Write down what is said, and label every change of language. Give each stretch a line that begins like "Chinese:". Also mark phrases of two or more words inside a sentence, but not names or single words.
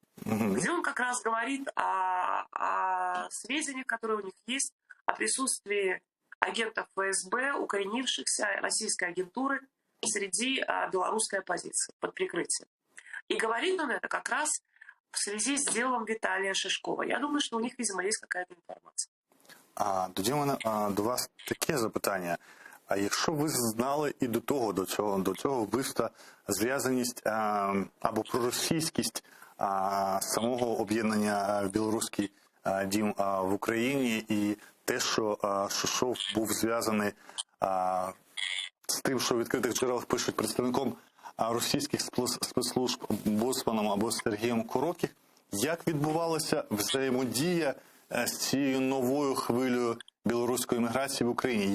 Russian: Где он как раз говорит о сведениях, которые у них есть, о присутствии агентов ФСБ, укоренившихся российской агентуры среди белорусской оппозиции под прикрытием. И говорит он это как раз в связи з делом Віталія Шишкова.
Ukrainian: Я думаю, що у них, видимо, є якась інформація. Тоді в мене до вас таке запитання. А якщо ви знали і до цього вбивства зв'язаність або проросійськість самого об'єднання Білоруський дім в Україні і те, що Шишов був зв'язаний з тим, що в відкритих джерелах пишуть представником російських спецслужб Боцманом або Сергієм Коротких, як відбувалася взаємодія з цією новою хвилею білоруської міграції в Україні?